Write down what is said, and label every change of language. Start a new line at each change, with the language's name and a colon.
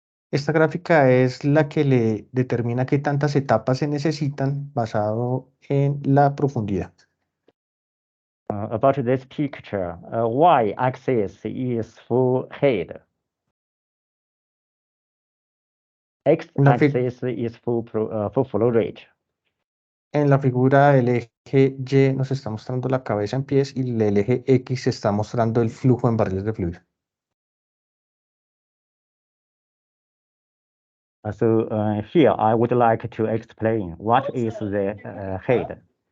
Spanish: Esta gráfica es la que le determina qué tantas etapas se necesitan basado en la profundidad.
English: About this picture, y-axis is for head. X-axis is for flow rate.
Spanish: En la figura el eje Y nos está mostrando la cabeza en pies y el eje X está mostrando el flujo en barriles de fluido.
English: So here I would like to explain what is the head.